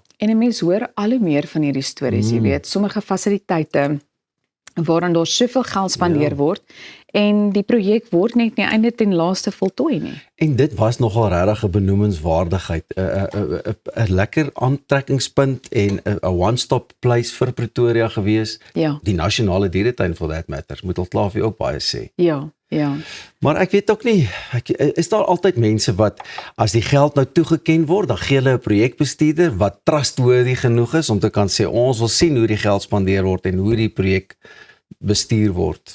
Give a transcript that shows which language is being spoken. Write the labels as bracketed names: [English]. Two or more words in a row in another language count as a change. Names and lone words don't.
[Afrikaans] En 'n mens hoor al hoe meer van hierdie stories, jy weet, sommige fasiliteite waarin daar soveel geld spandeer word en die projek word net nie einde ten laaste voltooi nie. En dit was nogal regtig 'n benoemenswaardigheid, 'n lekker aantrekkingspunt en 'n [English] one-stop place [Afrikaans] vir Pretoria gewees. Ja, Die nasionale dieretuin [English] for that matter, [Afrikaans] moet al klaar vir jou ook baie sê. ja. Maar ek weet ook nie, is daar altyd mense wat, as die geld nou toegeken word, dan gee hulle 'n projekbestuurder wat trustworthy genoeg is om te kan sê, ons wil sien hoe die geld spandeer word en hoe die projek bestuur word.